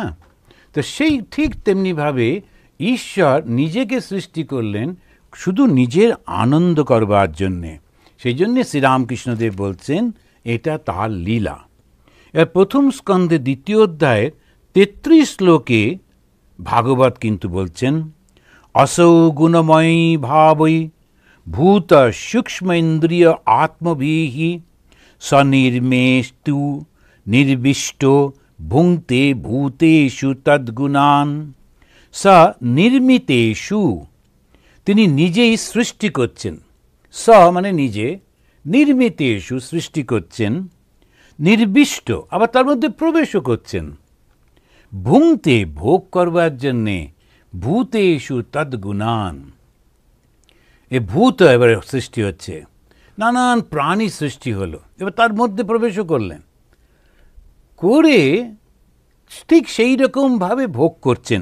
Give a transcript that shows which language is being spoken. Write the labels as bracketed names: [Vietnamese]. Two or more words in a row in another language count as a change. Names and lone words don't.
[Bangla] তো সেই ঠিক তেমনিভাবে ঈশ্বর নিজেকে সৃষ্টি করলেন শুধু নিজের আনন্দ করবার জন্যে। সেই জন্যে শ্রীরামকৃষ্ণদেব বলছেন এটা তার লীলা। এর প্রথম স্কন্ধে 2য় অধ্যায়ের 33 শ্লোকে ভাগবত কিন্তু বলছেন [Sanskrit] असौ गुणमयी भावै भूत सूक्ष्म इंद्रिय आत्मभिः सनिर्मेस्तु निर्विष्टो भुंक्ते भूतेषु तद्गुणान् स निर्मितेषु, [Bangla] তিনি নিজেই সৃষ্টি করছেন, স মানে নিজে, নির্মিতেষু সৃষ্টি করছেন, নির্বিষ্ট আবার তার মধ্যে প্রবেশও করছেন, ভুংতে ভোগ করবার জন্যে, [Sanskrit] ভূতেষু তদ্গুণান, [Bangla] এ ভূত এবার সৃষ্টি হচ্ছে, নানান প্রাণী সৃষ্টি হলো, এবার তার মধ্যে প্রবেশও করলেন, করে ঠিক সেই রকমভাবে ভোগ করছেন।